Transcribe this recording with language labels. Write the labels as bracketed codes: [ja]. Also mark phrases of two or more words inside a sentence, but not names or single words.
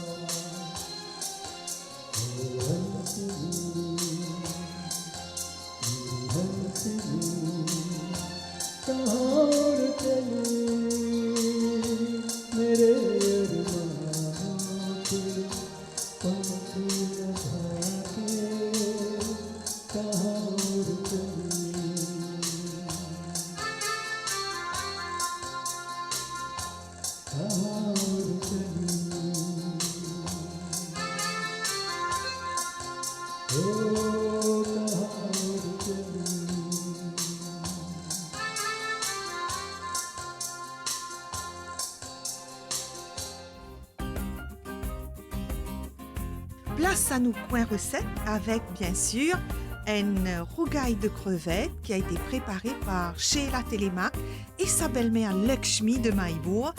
[hi] कहाँ उड़ चली मेरे अरमानों के पंख लगा के कहाँ उड़ चली कहाँ उड़ चली ओ कहाँ उड़ चली [fr] Place à nos coins recettes avec, bien sûr, une rougaille de crevettes qui a été préparée par Sheila Telemaque et sa belle-mère Lakshmi de Maïbourg.